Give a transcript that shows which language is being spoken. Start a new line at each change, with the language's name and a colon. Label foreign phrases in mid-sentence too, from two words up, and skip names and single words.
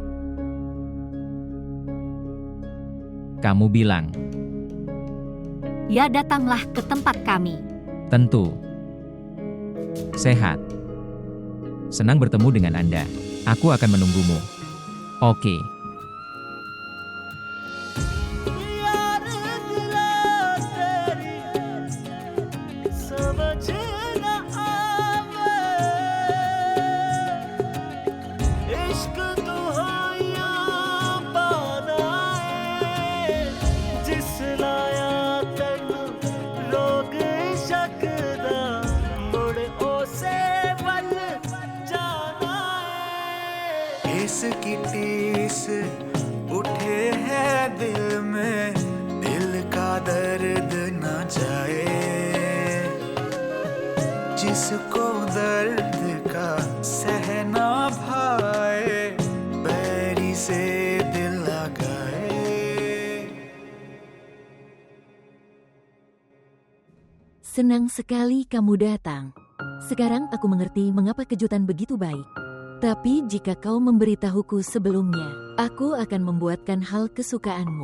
Indonesian: Kamu bilang, ya datanglah ke tempat kami. tentu. Sehat. Senang bertemu dengan Anda. Aku akan menunggumu. Oke.
Punjabi: ਯਾਰ ਦਿਲਾ ਤੇਰੀ ਸਮਝ ਨ ਆਵੇ ਇਸ਼ਕ ਦੁਹਾਈਆਂ ਬਣਾਏ ਜਿਸ ਲਾਇਆ ਤੈਨੂੰ ਰੋਗ ਸ਼ੱਕ ਦਾ ਮੁੜ ਓਸੇ ਵੱਲ ਜਾਣਾ ਹੈ
Hindi: इसकी टीस उठे है दिल में, दिल का दर्द न जाए। जिसको दर्द का सहना भाए, बैरी से दिल लगाए।
Indonesian: Senang sekali kamu datang. Sekarang aku mengerti mengapa kejutan begitu baik. Tapi jika kau memberitahuku sebelumnya, aku akan membuatkan hal kesukaanmu.